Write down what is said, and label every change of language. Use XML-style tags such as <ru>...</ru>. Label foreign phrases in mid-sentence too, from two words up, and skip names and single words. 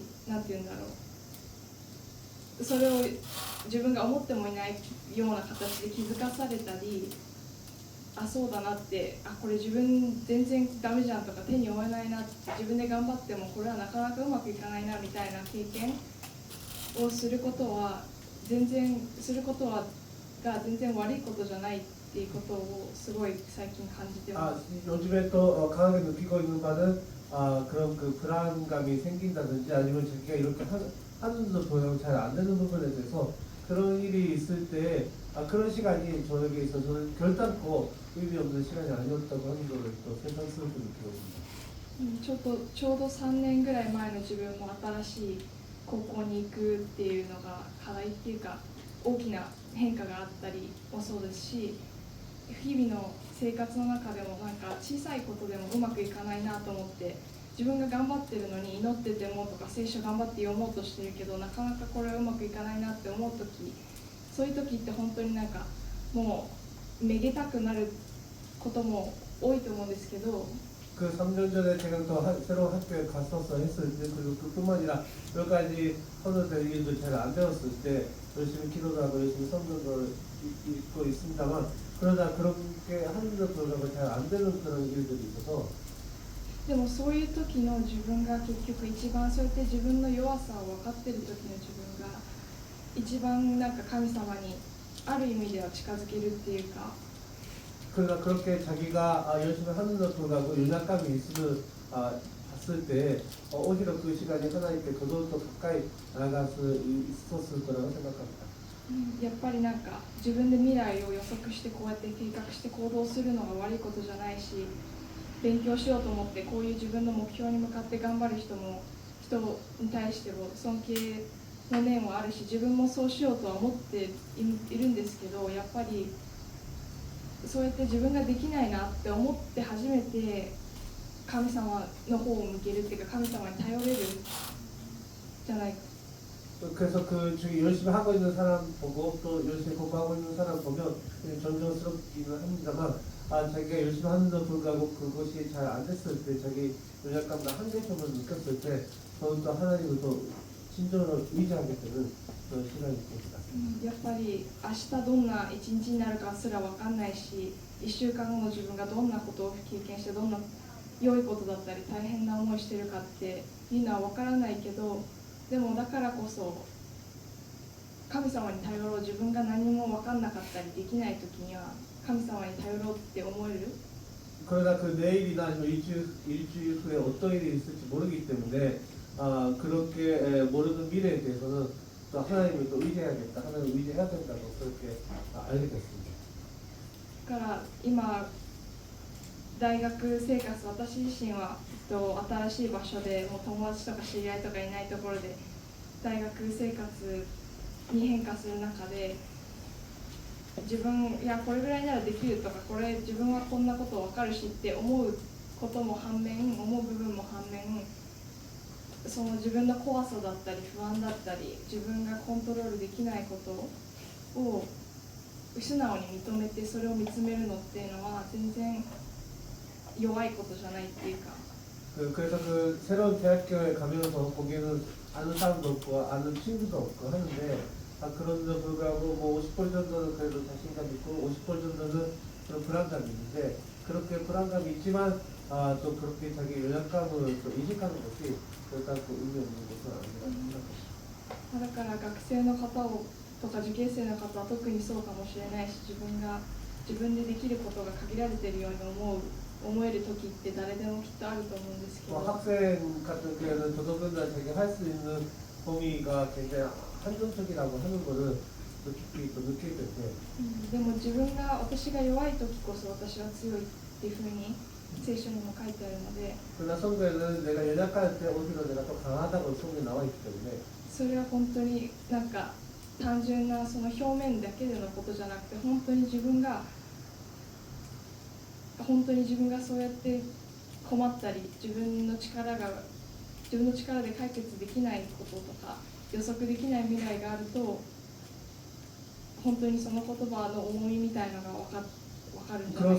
<ja>なんて言うんだろう、それを自分が思ってもいないような形で気づかされたり、そうだなって、これ自分全然ダメじゃんとか手に負えないなって、自分で頑張ってもこれはなかなかうまくいかないなみたいな経験をすることは全然悪いことじゃないっていうことをすごい最近感じてます。</ja> <ko>요즘에 또 강하게 느끼고 있는 바는 그런 그 불안감이 생긴다든지 아니면 자기가 이렇게 하는데도 도용 잘 안 되는 부분에 대해서 그런 일이 있을 때 그런 시간이 저에게 있어서는 결단코 의미 없는 시간이 아니었다고 하는 것을 또 새삼스럽게 느끼고 있습니다.</ko> <ja>ちょうど3年ぐらい前の自分も新しい高校に行くっていうのが課題っていうか大きな変化があったりもそうですし、日々の生活の中でもなんか小さいことでもうまくいかないなと思って、自分が頑張ってるのに祈っててもとか聖書頑張って読もうとしてるけどなかなかこれはうまくいかないなって思う時、そういう時って本当になんかもうめげたくなることも多いと思うんですけど、</ja> <ko>그 3년 전에 제가 또 새로운 학교에 갔었어 했을 때, 그리고 그뿐만 아니라 몇 가지 선언될 일도 잘 안 되었을 때 열심히 기도도 하고 열심히 성경도 읽고 있습니다만, 그러다 그렇게 하는데도 불구하고 잘 안 되는 그런 일들이 있어서.</ko> <ja>でもそういう時の自分が結局一番そうやって自分の弱さを分かってる時の自分が一番なんか神様にある意味では近づけるっていうか。</ja> <ko>그러나 그렇게 자기가 열심히 하는데도 불구하고 연약감이 있음을 봤을 때 오히려 그 시간이 하나님께 더더욱 더 가까이 나아갈 수 있었을 거라고 생각합니다.</ko> <ja>やっぱりなんか自分で未来を予測してこうやって計画して行動するのが悪いことじゃないし、勉強しようと思ってこういう自分の目標に向かって頑張る人に対しても尊敬の念はあるし、自分もそうしようとは思っているんですけど、やっぱりそうやって自分ができないなって思って初めて神様の方を向けるっていうか、神様に頼れるじゃないか。</ja> <ko>그래서 그 중에 열심히 하고 있는 사람 보고 또 열심히 공부하고 있는 사람 보면 존경스럽기는 합니다만, 자기가 열심히 하는데도 불구하고 그것이 잘 안 됐을 때, 자기 연약감과 한계점을 느꼈을 때 더욱더 하나님을 더 진정으로 의지하게 되는 그런 시간이 됩니다.</ko> <ja>やっぱり明日どんな一日になるかすら分かんないし、1週間後の自分がどんなことを経験してどんな良いことだったり大変な思いしてるかっていうのは分からないけど、でもだからこそ神様に頼ろう、自分が何も分かんなかったりできない時には神様に頼ろうって思える。</ja> <ko>그러나 그 내일이나 아니면 일주일 후에 어떤 일이 있을지 모르기 때문에 그렇게 모르는 미래에 대해서는 또 하나님을 또 의지해야겠다, 하나님을 의지해야 된다고 그렇게 알게 됐습니다.</ko> <ja>だから今大学生活、私自身は新しい場所でもう友達とか知り合いとかいないところで大学生活に変化する中で、自分いやこれぐらいならできるとか、これ自分はこんなこと分かるしって思うことも反面、思う部分も反面、その自分の怖さだったり不安だったり自分がコントロールできないことを素直に認めてそれを見つめるのっていうのは全然弱いことじゃないっていうか。</ja> <ko>그래서 그 새로운 대학교에 가면서 거기는 아는 사람도 없고 아는 친구도 없고 하는데, 그런데도 불구하고 뭐 50% 정도는 그래도 자신감 있고 50% 정도는 그런 불안감이 있는데, 그렇게 불안감이 있지만 또 그렇게 자기 연약감을 또 인식하는 것이 결단코 의미 없는 것은 아니라고 생각합니다.</ko> <ja>だから学生の方とか受験生の方は特にそうかもしれないし、自分でできることが限られているように思える時って誰でもきっとあると思うんですけど、</ja> <ko>학생 같은 경우에는 더더군다나 자기가 할 수 있는 범위가 굉장히 한정적이라고 하는 거를 또 깊이 또 느끼게 될 때,</ko> <ja>でも私が弱い時こそ私は強いっていうふうに聖書にも書いてあるので、</ja> <ko>그러나 성경에는 내가 연약할 때 오히려 내가 더 강하다고 성경에 나와 있기 때문에,</ko> <ja>それは本当になんか単純なその表面だけでのことじゃなくて、本当に自分がそうやって困ったり自分の力で解決できないこととか予測できない未来があると、本当にその言葉の重みみたいなのが分かるんじゃない</ja>